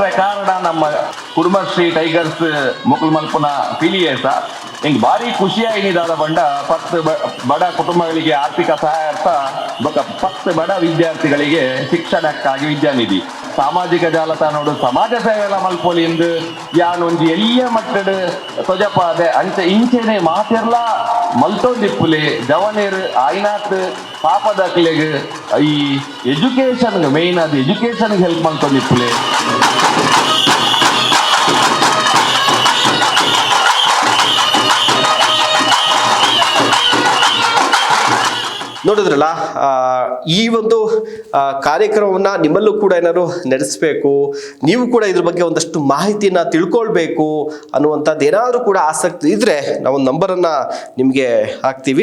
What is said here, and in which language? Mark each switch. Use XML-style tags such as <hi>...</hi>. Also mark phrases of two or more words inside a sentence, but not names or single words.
<tcy>ಕಾರಣ ನಮ್ಮ ಕುಡುಮಶ್ರೀ ಟೈಗರ್ಸ್ ಮೊಕಲ್ ಮಲ್ಪುನ ಪಿಲಿಯೇಸ ಹಿಂಗೆ ಭಾರಿ ಖುಷಿಯಾಗಿನಿದಾದ ಬಂಡ 10 ಬಡ ಕುಟುಂಬಗಳಿಗೆ ಆರ್ಥಿಕ ಸಹಾಯಾರ್ಥ ಬೊಕ 10 ಬಡ ವಿದ್ಯಾರ್ಥಿಗಳಿಗೆ ಶಿಕ್ಷಣಕ್ಕಾಗಿ ವಿದ್ಯಾನಿಧಿ ಸಾಮಾಜಿಕ ಜಾಲತಾಣೋಡು ಸಮಾಜ ಸೇವೆ ಎಲ್ಲ ಮಲ್ಪೊಲಿ ಎಂದು ಯಾನೊಂಜಿ ಎಲ್ಲಿಯ ಮಟ್ಟದ ತೊಜಪಾದೆ ಅಂಚೆ ಇಂಚೆನೆ ಮಾತೆರ್ಲ ಮಲ್ತೊಂದಿಪ್ಪುಲೆ ಜವನೇರು ಆಯ್ನಾತ್ ಪಾಪದಾಕ್ಲೆಗ್ ಈ</tcy> <en>education main</en> <tcy>ಅದು ಎಜುಕೇಶನ್ಗೆ ಹೆಲ್ಪ್ ಮಾಡ್ಕೊಂಡಿಪ್ಪುಲೆ.</tcy> <kn>ನೋಡಿದ್ರಲ್ಲ, ಈ ಒಂದು ಕಾರ್ಯಕ್ರಮವನ್ನು ನಿಮ್ಮಲ್ಲೂ ಕೂಡ ಏನಾದ್ರು ನಡೆಸಬೇಕು, ನೀವು ಕೂಡ ಇದ್ರ ಬಗ್ಗೆ ಒಂದಷ್ಟು ಮಾಹಿತಿನ ತಿಳ್ಕೊಳ್ಬೇಕು ಅನ್ನುವಂಥದ್ದು ಏನಾದರೂ ಕೂಡ ಆಸಕ್ತಿ ಇದ್ದರೆ ನಾವೊಂದು ನಂಬರನ್ನು ನಿಮಗೆ ಹಾಕ್ತೀವಿ.</kn>